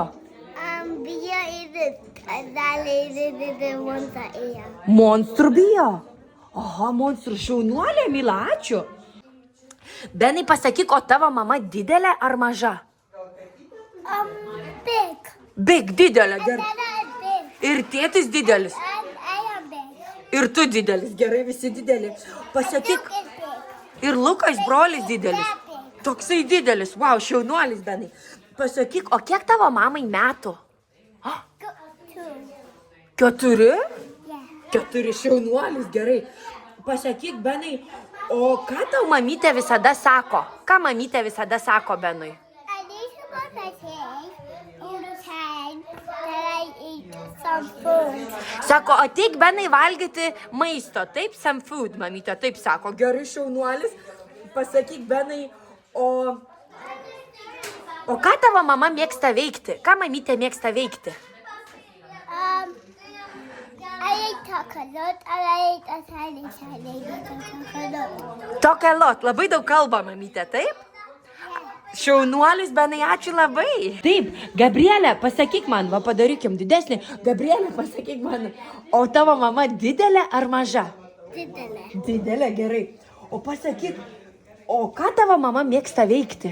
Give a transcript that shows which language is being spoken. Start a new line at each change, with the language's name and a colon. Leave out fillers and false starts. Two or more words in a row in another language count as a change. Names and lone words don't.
Lithuanian: Bijo į monstrą. Monstrų bijo? Aha, monstrų šaunuolė, Mila, ačiū. Benai, pasakyk, o tavo mama didelė ar maža?
English: Big.
Lithuanian: Big, didelė, gerai.
English: Big.
Lithuanian: Ir tėtis didelis.
English: I am big.
Lithuanian: Ir tu didelis, gerai, visi dideli. Pasakyk,
English: Luke is big.
Lithuanian: ir Lukas brolis didelis.
English: Big.
Lithuanian: Toksai didelis, wow, šaunuolis, Benai. Pasakyk, o kiek tavo mamai metų? 2. 4?
English: Yeah.
Lithuanian: 4 šaunuolis, gerai. Pasakyk, Benai, o ką tau mamytė visada sako? Ką mamytė visada sako, Benui?
English: I need to go to cave all the time that I eat some food.
Lithuanian: Sako, ateik, Benai, valgyti maisto. Taip,
English: some food,
Lithuanian: mamytė, taip sako. Gerai, šaunuolis. Pasakyk, Benai, o ką tavo mama mėgsta veikti? Ką mamytė mėgsta veikti?
English: I ate chocolate and I ate a tiny chocolate.
Lithuanian: Tokia lot, labai daug kalba mamytė, taip? Šaunuolis, Benai, ačiū labai. Taip, Gabrielė, pasakyk man, va padarykim didesnį. Gabrielė, pasakyk man, o tavo mama didelė ar maža? Didelė. Didelė, gerai. O pasakyk, o ką tavo mama mėgsta veikti?